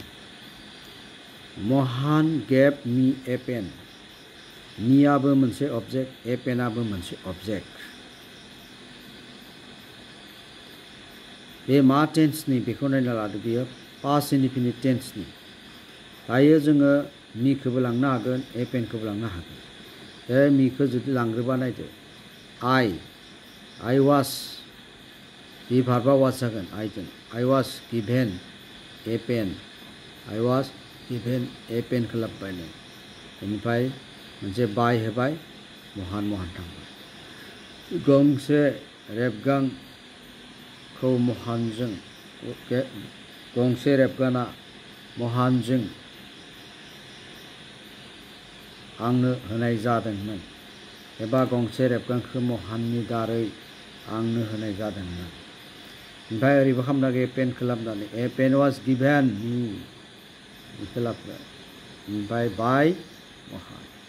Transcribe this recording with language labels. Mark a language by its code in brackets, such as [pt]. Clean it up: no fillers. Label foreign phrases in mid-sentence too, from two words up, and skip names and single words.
[brx] महान [en] gave me a pen [brx] मीआबो मोनसे अबजेक्ट ए पेनाबो मोनसे अबजेक्ट बे मा टेन्सनि बेखौ नायना लादो बेयो [en] past indefinite [brx] टेन्सनि दायो जोङो मीखौबो लांनो हागोन ए पेनखौबो लांनो हागोन बे मीखौ जुदि लांग्रोबा नायदो [en] I was [brx] बे भार्बा वाज जागोन आइजों [en] I was given a pen [brx] I was given a pen खौ लाबोबाय नों बेनिफ्राय मोनसे बाय होबाय महान थांबाय गंसे रेबगांखौ महानजों गंसे रेबगाना महानजों आंनो होनाय जादोंमोन एबा गंसे रेबगांखौ महाननि दारै आंनो होनाय जादोंमोन ओमफ्राय ओरैबो खालामनो हागौ ए पेनखौ लाबोनानै [en] a pen was given me [brx] बेखौ लाबोबाय ओमफ्राय बाय महान